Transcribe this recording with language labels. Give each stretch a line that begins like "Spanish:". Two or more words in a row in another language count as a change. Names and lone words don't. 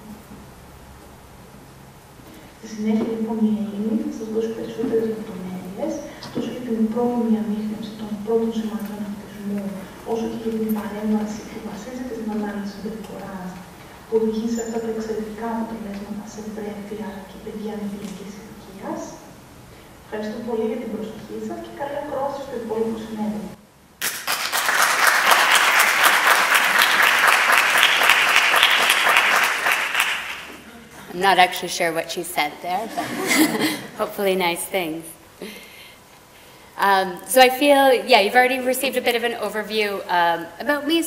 Greek: Στη συνέχεια, λοιπόν, η Amy θα σας δώσει περισσότερες λεπτομέρειες, τόσο για την πρώιμη ανίχνευση των πρώτων σημαντών αυτισμού, όσο και για την παρέμβαση που βασίζεται στην ανάλυση συμπεριφοράς, που οδηγεί σε αυτά τα εξαιρετικά αποτελέσματα σε βρέφη αλλά και παιδιά ανηλικίας ηλικίας. Ευχαριστώ πολύ για την προσοχή σας και καλή ακρόαση στο υπόλοιπο συνέδριο.
English: I'm not actually sure what she said there, but hopefully nice things. So I feel, yeah, you've already received a bit of an overview about me.